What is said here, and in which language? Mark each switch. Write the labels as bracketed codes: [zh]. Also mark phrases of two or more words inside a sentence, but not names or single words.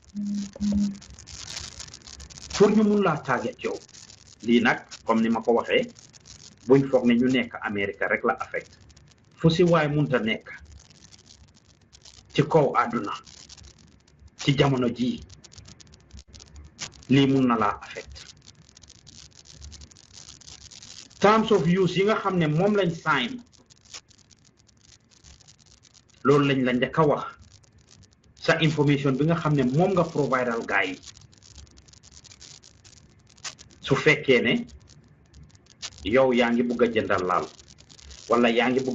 [wo] lii nag comme ni ma ko waxee buñ foog ne ñu nekk Amérique rek la affect fu si waay munta nekk ci kaw àdduna ci jamono ji lii mun na laa affect [en] terms of use [wo] yi nga xam ne moom lañ sign loolu lañ la njëkk a wax sa information bi nga xam ne moom nga providal gaay yi su fekkee ne yow yaa ngi bugg a jëndal laal wala yaa ngi bugg